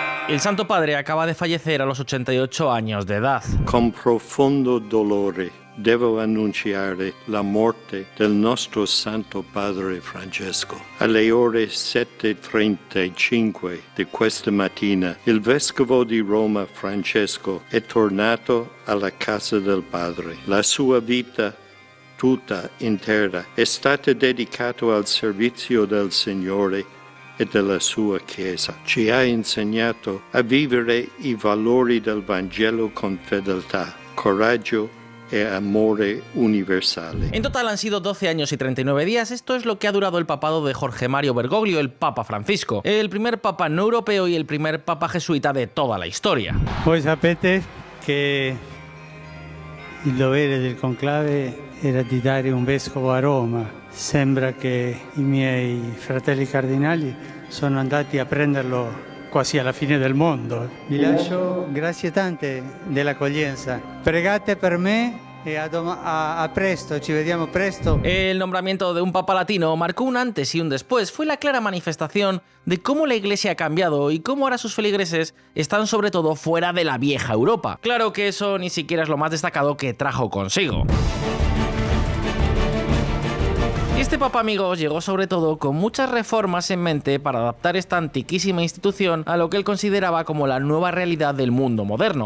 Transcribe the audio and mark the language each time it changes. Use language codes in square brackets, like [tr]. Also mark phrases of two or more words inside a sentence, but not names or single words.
[es] El Santo Padre acaba de fallecer a los 88 años de edad. [it] Con profondo dolore devo annunciare la morte del nostro Santo Padre Francesco. Alle ore 7:35 di questa mattina il Vescovo di Roma Francesco è tornato alla casa del Padre. La sua vita tutta intera è stata dedicata al servizio del Signore e della sua Chiesa. Ci ha insegnato a vivere i valori del Vangelo con fedeltà, coraggio e amore universale. [es] En total han sido 12 años y 39 días. Esto es lo que ha durado el papado de Jorge Mario Bergoglio, el Papa Francisco, el primer papa no europeo y el primer papa jesuita de toda la historia. [it] Voi sapete che il dovere del conclave era di dare un vescovo a Roma. Sembra che i miei fratelli cardinali sono andati a prenderlo quasi alla fine del mondo. Vi lascio grazie tante dell'accoglienza. Pregate per me e a presto, ci vediamo presto. [es] El nombramiento de un papa latino marcó un antes y un después. Fue la clara manifestación de cómo la Iglesia ha cambiado y cómo ahora sus feligreses están sobre todo fuera de la vieja Europa. Claro que eso ni siquiera es lo más destacado que trajo consigo. Este papa, amigos, llegó sobre todo con muchas reformas en mente para adaptar esta antiquísima institución a lo que él consideraba como la nueva realidad del mundo moderno.